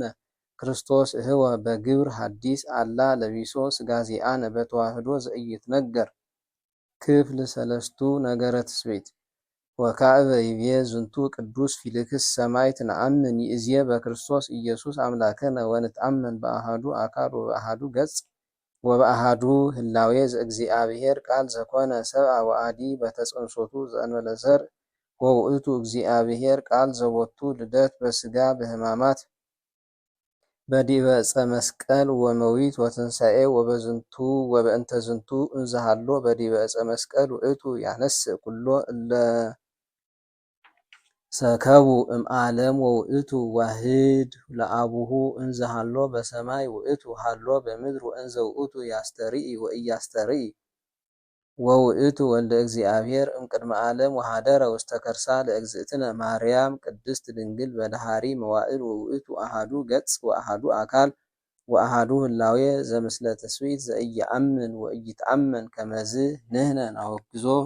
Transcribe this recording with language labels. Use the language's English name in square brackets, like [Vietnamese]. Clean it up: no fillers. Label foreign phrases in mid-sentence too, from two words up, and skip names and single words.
[Geez] ክርስቶስ እህወ በግብር ሐዲስ አላ ለቢሶ ሥጋ ዚአነ በተዋህዶ ዘኢይትነገር። ክፍል ሰለስቱ ነገረ ትስብእት ወካዕበ ይቤ ዝንቱ ቅዱስ ፊልክስ ሰማዕት ነአምን ይእዜ በክርስቶስ ኢየሱስ አምላክነ ወንትአመን በአሃዱ አካል ወበአሃዱ ገጽ ወበአሃዱ ህላዌ ዘእግዚአብሔር ቃል ዘኮነ ሰብአ ወአዲ በተጸንሶቱ ዘእንበለ ዘርእ ወውእቱ እግዚአብሔር ቃል ዘቦቱ ልደት በሥጋ በሕማማት በዲበ ዕፀ መስቀል ወመዊት ወትንሣኤ ወበዝንቱ ወበእንተ ዝንቱ እንዘሃሎ በዲበ ዕፀ መስቀል ውእቱ ያነስእ ኩሎ እለ ሰከቡ እምዓለም ወውእቱ ዋህድ ለአቡሁ እንዘሃሎ በሰማይ ውእቱ ሃሎ በምድር ወእንዘ ውእቱ ያስተርኢ ወኢያስተርኢ ወውእቱ ወልደ እግዚአብሔር እምቅድመ ዓለም ወሃደረ ውስተ ከርሳ ለእግዝእትነ ማርያም ቅድስት ድንግል በዳሃሪ መዋዕል ወውእቱ አሃዱ ገጽ ወአሃዱ አካል ወአሃዱ ህላዌ ዘምስለ ትስብእት ዘኢየአምን ወኢይትአመን ከመዝ ንሕነ ናወግዞ።